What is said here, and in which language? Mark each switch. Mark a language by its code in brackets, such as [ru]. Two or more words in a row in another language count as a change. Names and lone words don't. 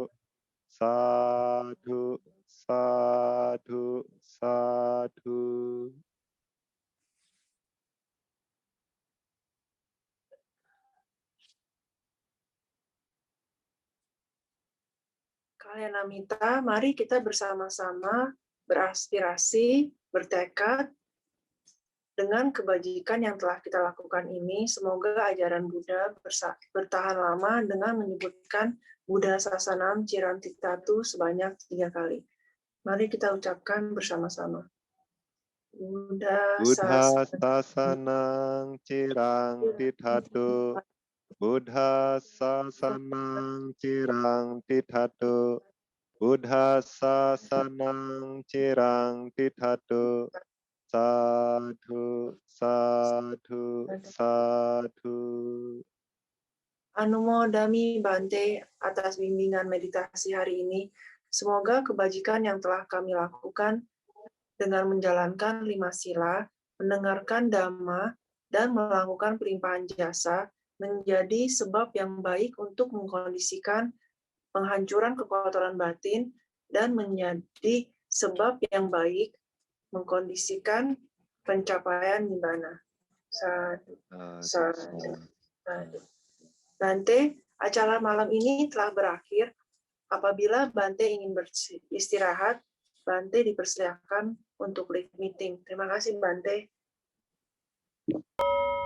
[pi] Sadhu, sadhu, sadhu. [id] Kalyanamita, mari kita bersama-sama beraspirasi, bertekad dengan kebajikan yang telah kita lakukan ini. Semoga ajaran Buddha bertahan lama dengan menyebutkan [pi] Buddha Sasanam Cirantitatu [id] sebanyak 3 kali. Mari kita ucapkan bersama-sama. [pi] Buddha Sasanang Cirantitatu. Buddha Sasanang Cirantitatu. Buddha Sasanang Cirantitatu. Sadhu, sadhu, sadhu. Anumodami Bante [id] atas bimbingan meditasi hari ini. Semoga kebajikan yang telah kami lakukan dengan menjalankan 5 sila, mendengarkan dhamma, dan melakukan pelimpahan jasa menjadi sebab yang baik untuk mengkondisikan penghancuran kekotoran batin dan menjadi sebab yang baik mengkondisikan pencapaian nibbana. [pi] Sadhu, sadhu, sadhu. [id] Bante, acara malam ini telah berakhir. Apabila Bante ingin beristirahat, Bante dipersilakan untuk [en] live meeting. [id] Terima kasih, Bante.